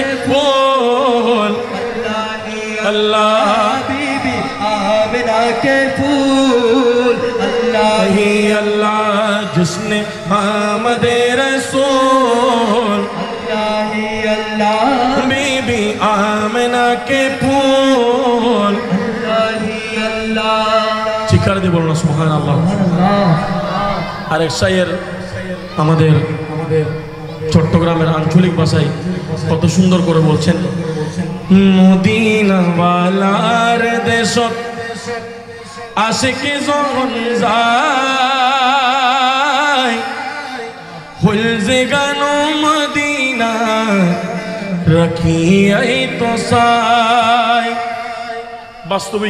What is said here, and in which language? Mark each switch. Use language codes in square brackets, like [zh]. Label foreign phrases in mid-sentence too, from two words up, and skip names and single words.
[ur] پھول اللہ بی بی آمنہ کے پھول اللہ ہی اللہ جس نے آمد رسول اللہ ہی اللہ بی بی آمنہ کے پھول اللہ ہی اللہ [bn] চিৎকার দিয়ে বলুন সুবহানাল্লাহ আরেক শায়ের আমাদের চট্টগ্রামের আঞ্চলিক ভাষায় কত সুন্দর করে বলছেন [ctg] মদিনা ওয়ালার দেশত আশিকি যখন যায় হল যে গান মদিনা রাখিয়াই তো চাই বাস্তবে